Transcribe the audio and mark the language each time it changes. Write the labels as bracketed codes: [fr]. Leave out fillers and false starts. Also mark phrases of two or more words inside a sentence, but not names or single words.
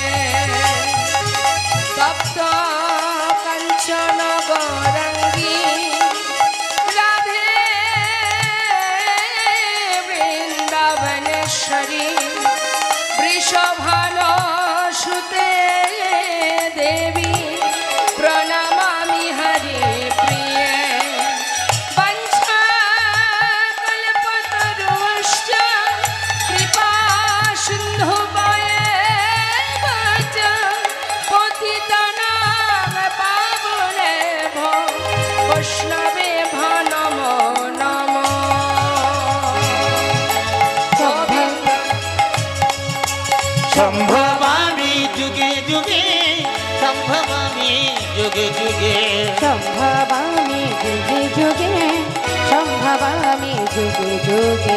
[sa] তপ্ত কাঞ্চন গৌরাঙ্গী রাধে বৃন্দাবনেশ্বরী বৃষভানুসুতে দেবী প্রণমামি হরি প্রিয়ে। বঞ্ছাকল্পতরুশ্চ কৃপা সিন্ধুবয়েব চ পতিতানাং পাবনেভ্যো বৈষ্ণবেভ্যো নমো নমঃ। সম্ভব আমি যুগে যুগে সম্ভব আমি যুগে যুগে সম্ভবামি যুগে যুগে সম্ভবামি যুগে যুগে